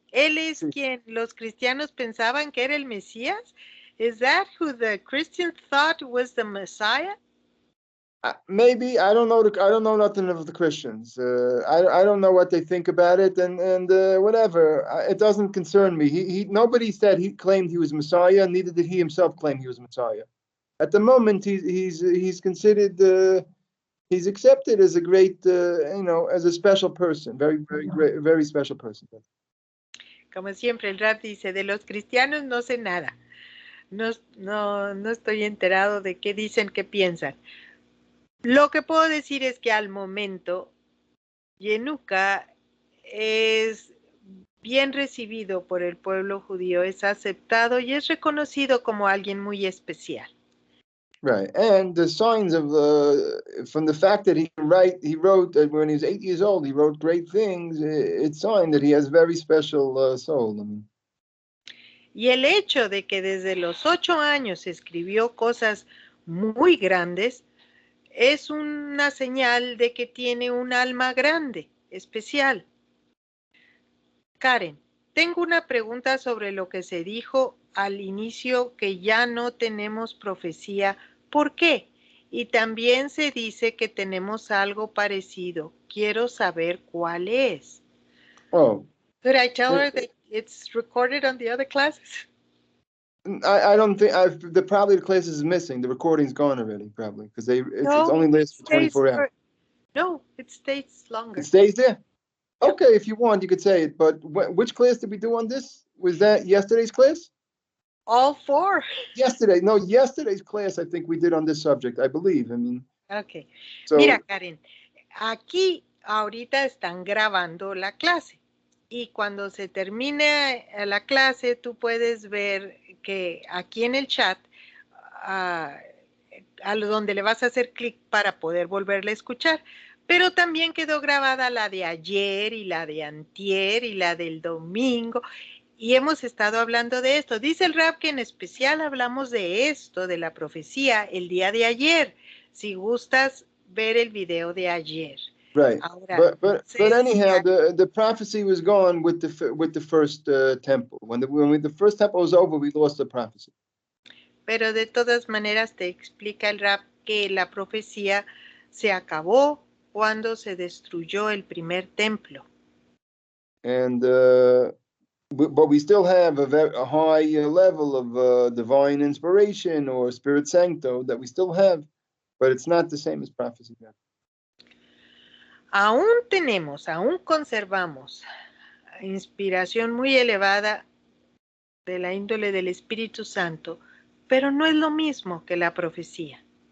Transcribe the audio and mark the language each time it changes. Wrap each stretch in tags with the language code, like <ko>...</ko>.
<es>Él es quien los cristianos pensaban que era el Mesías.</es> <en>Is that who the Christians thought was the Messiah? Maybe. I don't know. I don't know nothing of the Christians. I don't know what they think about it, and whatever. It doesn't concern me. Nobody said he claimed he was Messiah. Neither did he himself claim he was Messiah. At the moment, he's considered. He's accepted as a great, as a special person. Very, very great, very special person.</en> <es>Como siempre, el rap dice, de los cristianos no sé nada. No estoy enterado de qué dicen, qué piensan. Lo que puedo decir es que al momento, Yenuka es bien recibido por el pueblo judío, es aceptado y es reconocido como alguien muy especial.</es> <en>Right, and the signs of from the fact that he wrote when he was 8 years old, he wrote great things. It's sign that he has very special soul. I mean.</en> <es>Y el hecho de que desde los 8 años escribió cosas muy grandes es una señal de que tiene un alma grande, especial. Karen, tengo una pregunta sobre lo que se dijo al inicio que ya no tenemos profecía. ¿Por qué? Y también se dice que tenemos algo parecido. Quiero saber cuál es.</es> <en>Oh. Could I tell her that it's recorded on the other classes? I don't think probably the class is missing. The recording's gone already, probably, because it's only lasts for 24 hours. No, it stays longer. It stays there? Yep. Okay, if you want, you could say it. But which class did we do on this? Was that yesterday's class? All 4. Yesterday's class, I think we did on this subject, I believe. I mean. Okay. So,</en> <es>mira, Karen, aquí ahorita están grabando la clase. Y cuando se termine la clase, tú puedes ver que aquí en el chat, a donde le vas a hacer clic para poder volverla a escuchar. Pero también quedó grabada la de ayer y la de antier y la del domingo. Y hemos estado hablando de esto. Dice el rap que en especial hablamos de esto, de la profecía, el día de ayer. Si gustas ver el video de ayer.</es> <en>Right.</en> <es>Ahora,</es> <en>but anyhow, the prophecy was gone with the first temple. When the first temple was over, we lost the prophecy.</en> <es>Pero de todas maneras te explica el rap que la profecía se acabó cuando se destruyó el primer templo.</es> <en>And but we still have a high level of divine inspiration or spirit sancto that we still have, but it's not the same as prophecy.</en> <es>Aún conservamos inspiración muy elevada de la índole del Espíritu Santo, pero no es lo mismo que la profecía.</es>